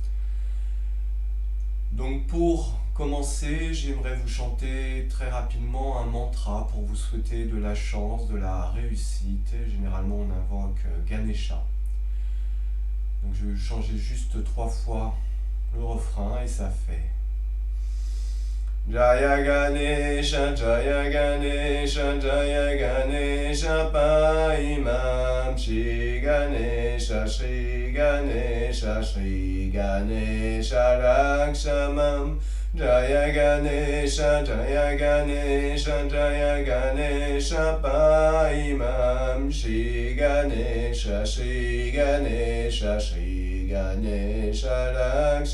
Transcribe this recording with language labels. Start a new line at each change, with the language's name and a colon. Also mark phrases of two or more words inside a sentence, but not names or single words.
French: Donc pour commencer, j'aimerais vous chanter très rapidement un mantra pour vous souhaiter de la chance, de la réussite. Généralement on invoque Ganesha. Donc je vais changer juste 3 fois le refrain et ça fait
Sanskrit: Jaya Ganesha, Jaya Ganesha, Jaya Ganesha, Paimam, Shri Ganesha, Shri Ganesha, Shri Ganesha, Rakshamam, Jaya Ganesha, Jaya Ganesha, Jaya Ganesha, Paimam, Shri Ganesha, Shri Ganesha, Shri Ganesha, Rakshamam.